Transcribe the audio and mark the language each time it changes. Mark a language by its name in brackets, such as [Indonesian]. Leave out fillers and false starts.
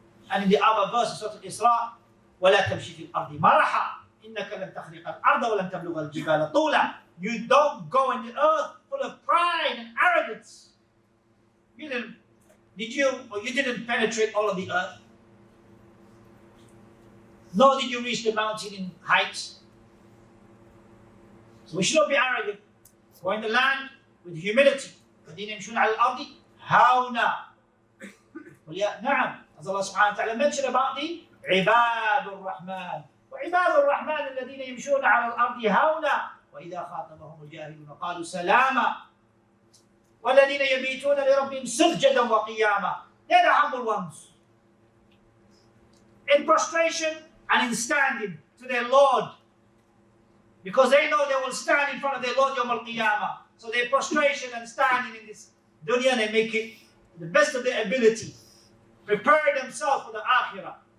[English] And in the other verse of Surah Al-Isra, [Arabic] وَلَا تَمْشِي فِي الْأَرْضِ مَرَحًا إِنَّكَ لَن تَخْرِقَ الْأَرْضَ وَلَن تَبْلُغَ الْجِبَالَ طُولًا. [English] You don't go in the earth full of pride and arrogance. You didn't penetrate all of the earth. Nor did you reach the mountain in height. So we should not be arrogant. Go in the land with humility. [Arabic] الَّذِينَ يَمْشُونَ عَلَى الْأَرْضِ هَوْنًا. نعم, [English] as Allah subhanahu wa ta'ala mentioned about the [Arabic] عباد الرحمن وعباد الرحمن الذين يمشون على الأرض هونا وإذا خاطبهم الجاهلون قالوا سلاما والذين يبيتون لربهم سجدا وقياما. [English] They're the humble ones, in prostration and in standing to their Lord, because they know they will stand in front of their Lord Yawm al-Qiyamah. So their prostration and standing in this dunya, they make it the best of their ability, prepare themselves for the akhirah.